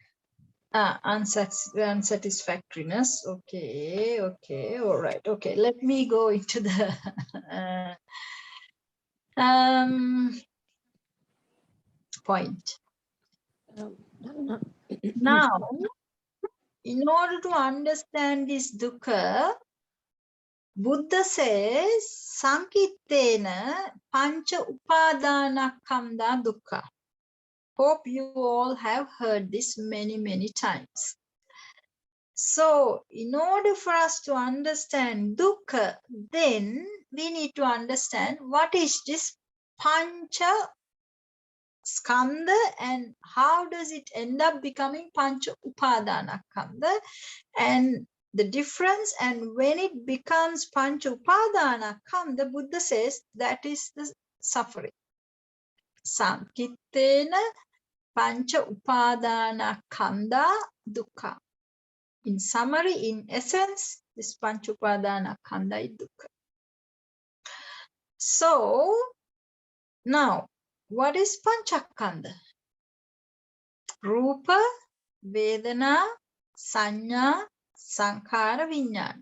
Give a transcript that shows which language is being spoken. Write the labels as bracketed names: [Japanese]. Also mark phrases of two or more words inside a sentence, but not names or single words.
[English] Unsatisfactoriness. Okay, all right, okay. Let me go into the point. Now, in order to understand this dukkha, Buddha says, [Pali] Sankittena pancha upadanakkhamda dukkha. [English] Hope you all have heard this many times. So, in order for us to understand dukkha, then we need to understand what is this [Pali] pancha skandha [English] and how does it end up becoming [Pali] pancha upadanakkhamda, [English] and the difference, and when it becomes [Pali] pancha upadanakkhamda, [English] Buddha says that is the suffering. [Pali] Sankittena pancha upadanakkhamda dukkha. [English] In summary, in essence, this [Pali] pancha upadanakkhamda [English] is dukkha. So, now, what is panchakkhandha? [Pali] Rupa, Vedana, Sanya, Sankhara, Vinyana.